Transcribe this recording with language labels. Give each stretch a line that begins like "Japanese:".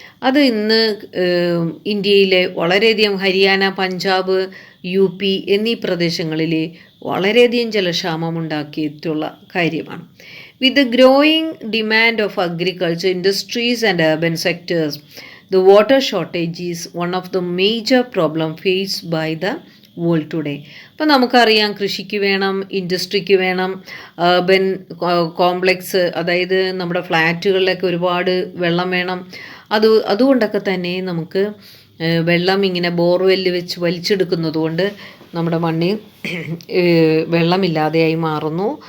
Malayalam: അത് ഇന്ന് ഇന്ത്യയിലെ വളരെയധികം ഹരിയാന, പഞ്ചാബ്, UP എന്നീ പ്രദേശങ്ങളിൽ വളരെയധികം ജലക്ഷാമം ഉണ്ടാക്കിയിട്ടുള്ള കാര്യമാണ്.
English: With growing demand of agriculture, industries and urban sectors, The water shortage is one of the major problem faced by the world today.
Malayalam: അപ്പോൾ നമുക്കറിയാം കൃഷിക്ക് വേണം, ഇൻഡസ്ട്രിക്ക് വേണം, അർബൻ കോംപ്ലക്സ്, അതായത് നമ്മുടെ ഫ്ലാറ്റുകളിലൊക്കെ ഒരുപാട് വെള്ളം വേണം. അതുകൊണ്ടൊക്കെ തന്നെ നമുക്ക് വെള്ളം ഇങ്ങനെ ബോർവെല്ല് വെച്ച് വലിച്ചെടുക്കുന്നത് കൊണ്ട് നമ്മുടെ മണ്ണിൽ വെള്ളമില്ലാതെയായി മാറുന്നു.